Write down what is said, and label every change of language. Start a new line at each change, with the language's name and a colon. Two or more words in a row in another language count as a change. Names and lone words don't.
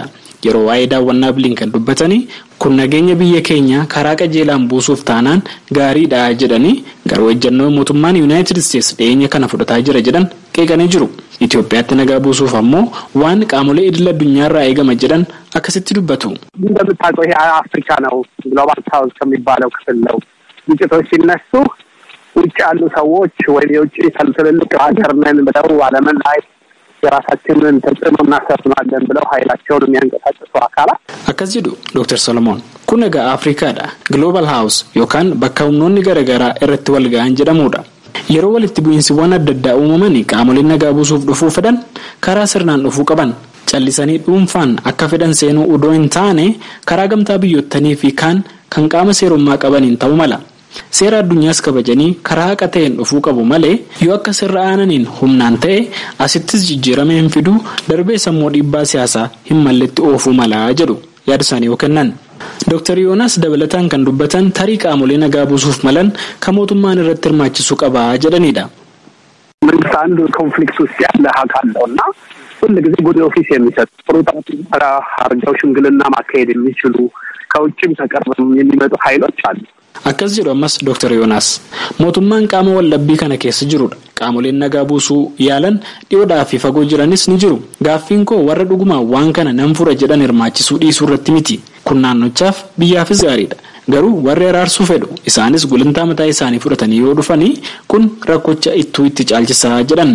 Oromo: Yeroo waa'ee daawwannaa Bilinkan dubbatanii kun nageenya biyya keenya karaa qajeelaan buusuuf taanaan gaariidha jedhanii garuu ejjennoo mootummaan United States dhiyeenya kana fudhataa jira jedhan qeeqanii jiru. Itoophiyaatti nagaa buusuuf ammoo waan qaamolee idil addunyaarraa eegama jedhan akkasitti dubbatu.
Amharic: እንደምታውቀው ይሄ አፍሪካ ነው
English: global south
Amharic: ከሚባለው ክፍል ነው። ግጭቶች ሲነሱ ውጭ ያሉ ሰዎች ወይ የውጭ ትልልቅ ሀገር ነን ብለው ዓለምን ላይ የራሳችንን ተጽዕኖ እናሰፍናለን ብለው ኃይላቸውን የሚያንቀሳቅሱ አካላት
Oromo: akkas jedhu Dr. Solomon kun nagaa Afrikaadha
English: Global House
Oromo: yookaan bakka humnoonni garaagaraa irratti wal ga'an jedhamudha. Yeroo walitti bu'iinsiwwan adda addaa uumamanii qaamoleen nagaa buusuuf dhufuu fedhan karaa sirnaan dhufuu qaban. Callisanii dhuunfaan akka fedhan seenuu udoo hin taane karaa gamtaa biyyottanii fi kan qaama seerummaa qabaniin ta'uu mala. Seera addunyaas kabajanii karaa haqa ta'een dhufuu qabu malee yoo akka sirra aananiin humnaan ta'e asittis jijjiirama hin fiduu darbee sammuu dhiibbaa siyaasaa hin malletti oofuu mala jedhu yaada isaanii yoo kennan. Dr. Yohaannis dabalataan kan dubbatan tarii qaamolee nagaa buusuuf malan kan mootummaan irratti hirmaachisuu qaba jedhanidha.
Amharic: መንግስት አንዱ ኮንፍሊክት ውስጥ ያለ አካል ነውና ሁሉ ጊዜ
English: good office
Amharic: የሚሰጥ ፕሮቶኮል አርጋው ሽምግልና ማካሄድ የሚችሉ ከውጭም ተቀርበው የሚመጡ ኃይሎች አሉ።
Oromo: Akkas jedhu ammas Dr. Yoonaas mootummaan qaama waldhabbii kana keessa jirudha. Qaamoleen nagaa buusuu yaalan dhiyoodhaa fi fagoo jiranis ni jiru. Gaaffiin koo warra dhugumaa waan kana nan fura jedhan hirmaachisuu dhiisuu irratti miti. Kun naannochaaf biyyaafis gaariidha. Garuu warri araarsuu fedhu isaanis gulantaa mataa isaanii fudhatanii yoo dhufanii kun rakkocha ittuu itti caalchisaa jedhan.